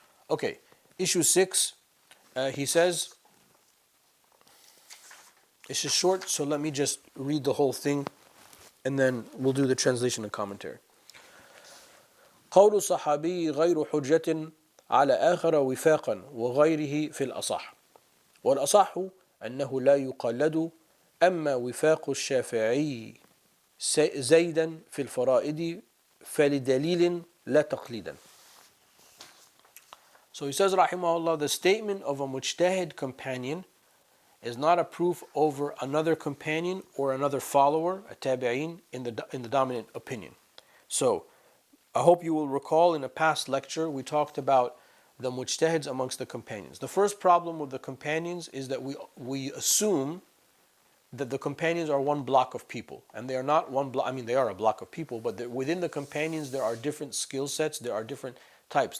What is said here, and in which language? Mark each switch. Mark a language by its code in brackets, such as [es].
[en] Okay, issue 6, he says, it's just short, so let me just read the whole thing and then we'll do the translation and commentary. [ar] قول الصحابي غير حجة على آخر وفاقا وغيره في الأصح، والأصح أنه لا يقلد، أما وفاق الشافعي زيدا في الفرائض فلدليل لا تقليدا. [en] So he says rahimahullah, the statement of a mujtahid companion is not a proof over another companion or another follower, a tabi'een, in the dominant opinion. So I hope you will recall in a past lecture we talked about the mujtahids amongst the companions. The first problem with the companions is that we assume that the companions are one block of people, and they are not one block. I mean, they are a block of people, but within the companions there are different skill sets, there are different types.